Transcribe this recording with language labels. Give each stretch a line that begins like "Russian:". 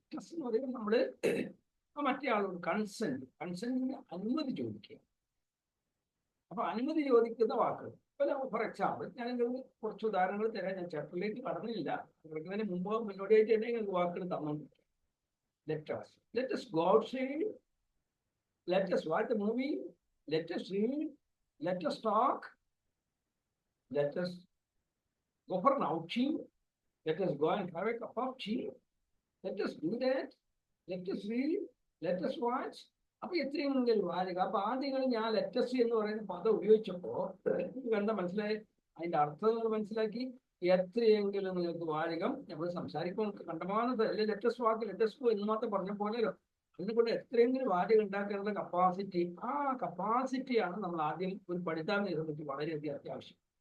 Malayalam: Let's എന്ന് പറയുമ്പോൾ നമ്മള് മറ്റേ ആളോട് കൺസെന്റിന് അനുമതി ചോദിക്കുക. അപ്പൊ അനുമതി ചോദിക്കുന്ന വാക്കുകൾ
English: for example
Malayalam: ഞാൻ കുറച്ച് ഉദാഹരണങ്ങൾ തരാം. ഞാൻ ചാപ്റ്ററിലേക്ക് കടന്നില്ല, കിടക്കുന്നതിന് മുമ്പ് മുന്നോടിയായിട്ട് തന്നെ നിങ്ങൾക്ക് വാക്കുകൾ തന്നുകൊണ്ടിരിക്കും.
English: Let us go outside, let us watch the movie, let us read, let us talk, let us go for an outing, let us go and have a cup of tea, let us do that, let us read, let us watch.
Malayalam: അപ്പൊ എത്രയെങ്കിലും വാചകം. അപ്പൊ ആദ്യങ്ങൾ ഞാൻ let's എന്ന് പറയുന്ന പദം ഉപയോഗിച്ചപ്പോ എന്താ മനസ്സിലായി, അതിന്റെ അർത്ഥങ്ങൾ മനസ്സിലാക്കി. എത്രയെങ്കിലും നിങ്ങൾക്ക് വാചകം നമ്മൾ സംസാരിക്കുമ്പോൾ കണ്ടമാനത് അല്ലെ ലെറ്റസ് വാക്ക് ലെറ്റസ് എന്ന് മാത്രം പറഞ്ഞ പോലെയല്ലോ. അതുകൊണ്ട് എത്രയെങ്കിലും വാചകം ഉണ്ടാക്കാനുള്ള കപ്പാസിറ്റി, ആ കപ്പാസിറ്റിയാണ് നമ്മൾ ആദ്യം ഒരു പഠിതാവിനെ സംബന്ധിച്ച് വളരെയധികം അത്യാവശ്യം.